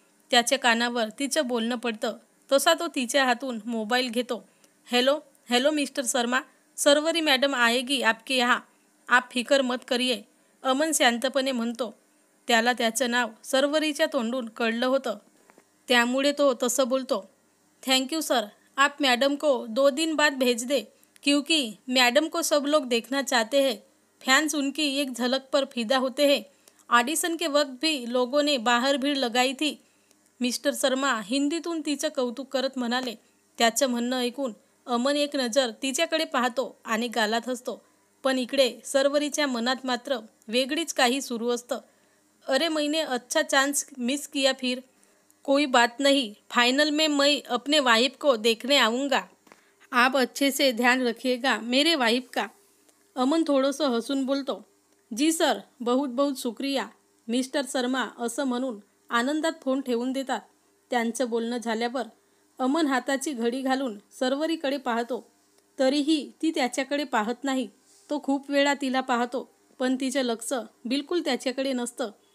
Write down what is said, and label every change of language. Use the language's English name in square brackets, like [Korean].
[Marathi] त्याच्या कानावर तिचं बोलणं पडतं. तसा तो तिच्या हातून मोबाईल घेतो. [Hindi] Hello hello mister Sharma, Sharvari madam आएगी आपके यहाँ, आप फिकर मत करिए, [Marathi] अमन शांतपणे म्हणतो. त्याला त्याचं नाव सर्वरीच्या तोंडून कळलं होतं, त्यामुळे तो तसं बोलतो. [Hindi] थैंक यू सर, आप मैडम को 2 दिन बाद भेज दे, क्योंकि मैडम को सब लोग देखना चाहते हैं. फैंस उनकी एक झलक पर फिदा होते हैं. ऑडिशन के वक्त भी लोगों ने बाहर भीड़ लगाई थी. [Marathi] मिस्टर शर्मा हिंदीतून तिचं कौतुक करत म्हणाले. त्याचं म्हणणं ऐकून अमन एक नजर तिच्याकडे पाहतो आणि गालात हसतो. पण इकडे सर्वरीच्या मनात मात्र वेगळीच काही सुरू असतं. [Hindi] अरे मैंने अच्छा चांस मिस किया फिर. कोई बात नहीं, फाइनल में मैं अपने वाइफ को देखने आऊँगा. आप अच्छे से ध्यान रखिएगा मेरे वाइफ का. [Marathi] अमन थोडंसं हसून बोलतो. [Hindi] जी सर, बहुत बहुत शुक्रिया, [Marathi] मिस्टर शर्मा असं म्हणून आनंदात फोन ठेवून देतात. त्यांचं बोलणं झाल्यावर अमन हाताची घडी घालून सर्वरीकडे पाहतो. तरीही ती त्याच्याकडे पाहत नाही. तो खूप वेळा तिला पाहतो, पण तिचं लक्ष बिलकुल त्याच्याकडे नसतं.